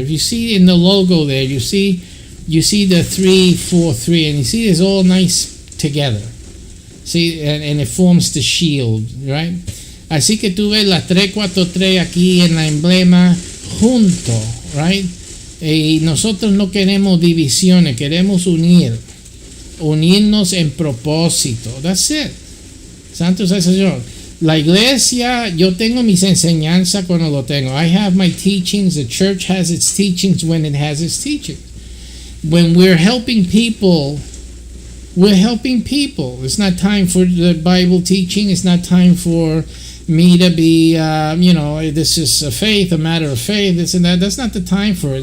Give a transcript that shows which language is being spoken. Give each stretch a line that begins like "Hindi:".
English: If you see in the logo there, you see the 3, 4, 3, and you see it's all nice together. See, and it forms the shield, right?
Spanish: Así que tú ves las 3, 4, 3 aquí en la emblema junto, right? Y nosotros no queremos divisiones, queremos unirnos en propósito.
English: That's it.
Spanish: Santo sea el Señor. La iglesia, yo tengo mis enseñanzas cuando lo tengo.
English: I have my teachings. The church has its teachings when it has its teachings. When we're helping people, we're helping people. It's not time for the Bible teaching. It's not time for me to be, this is a matter of faith, this and that. That's not the time for it.